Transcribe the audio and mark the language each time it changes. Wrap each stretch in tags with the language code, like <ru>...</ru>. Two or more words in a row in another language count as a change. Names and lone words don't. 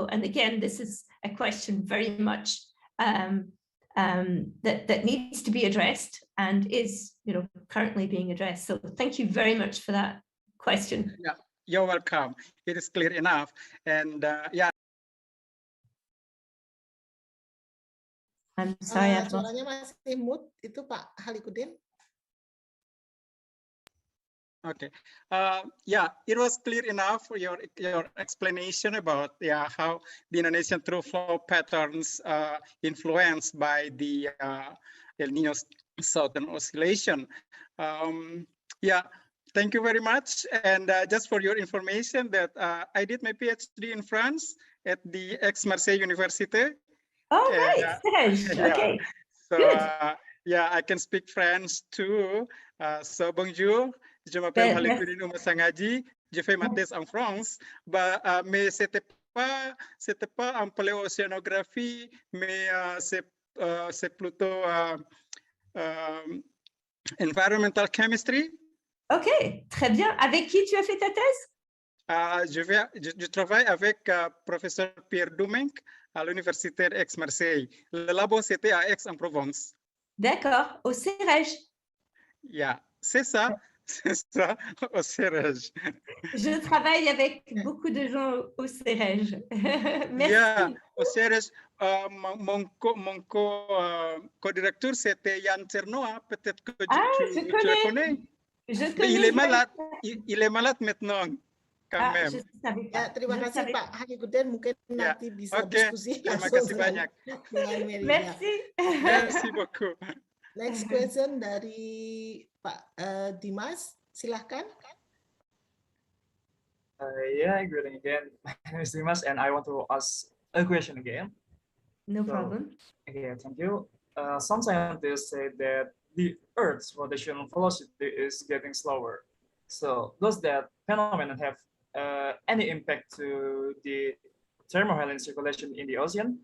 <en>And again, this is a question very much that needs to be addressed and is, currently being addressed. So thank you very much for that question. Yeah, you're welcome. It is clear enough. And yeah. I'm sorry,</en> <id>suaranya masih mute itu Pak Halikudin.</id> <en>Okay. Yeah, it was clear enough for your explanation about how the Indonesian true flow patterns influenced by the El Nino Southern Oscillation. Yeah. thank you very much. And just for your information that I did my PhD in France at the Aix-Marseille Université. Oh, right, Yeah. okay. So Good. yeah, I can speak French too.</en> <fr>So bonjour, je m'appelle Halikuddin Umasangaji, je fais ma thèse en France, mais c'était pas en paléoceanographie, mais c'est plutôt</fr> <en>environmental chemistry.</en> <fr>Ok, très bien. Avec qui tu as fait ta thèse? Je travaille avec professeur Pierre Doumenc à l'Université d'Aix-Marseille. Le labo, c'était à Aix-en-Provence. D'accord, au CEREJ. Yeah, c'est ça, au CEREJ. Je travaille avec beaucoup de gens au CEREJ. Merci. Yeah, au CEREJ, mon co-directeur, c'était Yann Cernoa. Peut-être que tu le connais. Je Mais il est connais. malade. Il est malade maintenant. Quand même.</fr> <id>Ya, terima kasih Pak Halikuddin, mungkin nanti bisa diskusi terima langsung kasih banyak. dengan Mary.</id> <fr>Merci. Merci beaucoup.</fr> <en>Next question</en> <id>dari Pak Dimas, silahkan.</id> <en>Yeah, greeting again. My name is Dimas, and I want to ask a question again. No problem. Okay, thank you. Some scientists say that the Earth's rotational velocity is getting slower. So does that phenomenon have any impact to the thermohaline circulation in the ocean?</en>